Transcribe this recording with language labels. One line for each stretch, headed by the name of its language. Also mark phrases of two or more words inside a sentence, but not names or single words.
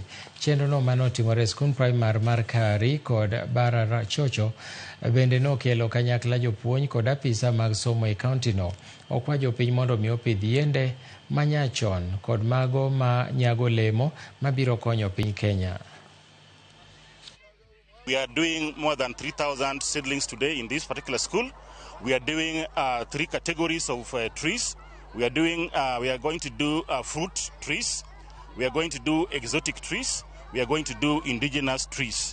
Luo (Kenya and Tanzania): Chenrono manotimore e skund primar mar Kari kod Bara Chocho bende nokelo kanyakla jopuonj kod apisa mag somo e kauntino. Okwa jopiny mondo mi opidh yiende manyachon kod mago ma nyago olemo mabiro konyo piny Kenya.
English: We are doing more than 3,000 seedlings today in this particular school. We are doing 3 categories of trees. We are going to do fruit trees. We are going to do exotic trees. We are going to do indigenous trees.